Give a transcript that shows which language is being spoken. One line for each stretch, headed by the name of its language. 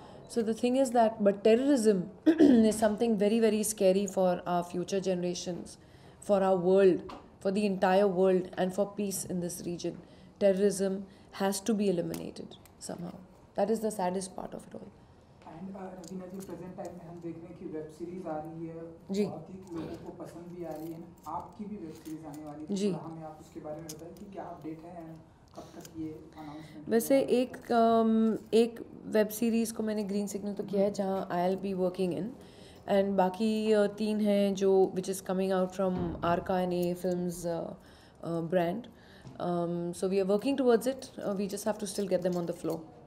English: So the thing is that, but terrorism is something very, very scary for our future generations, for our world, for the entire world, and for peace in this region. Terrorism has to be eliminated somehow. That is the saddest part of it all.
Hindi: And Raveena ji, present time में हम देख रहे हैं कि web series आ रही है, जी. बहुत ही लोगों को पसंद भी आ रही है. आपकी भी वेब सीरीज आने वाली है, जी. तो हमें आप उसके बारे में बताएं कि क्या अपडेट है एंड कब तक ये अनाउंसमेंट? वैसे एक वेब सीरीज़ को मैंने ग्रीन सिग्नल तो किया है जहाँ
English: I'll be working in,
Hindi: and बाकी 3 हैं जो
English: Which is coming out from Arka and a films brand. So we are working towards it. We just have to still get them on the floor.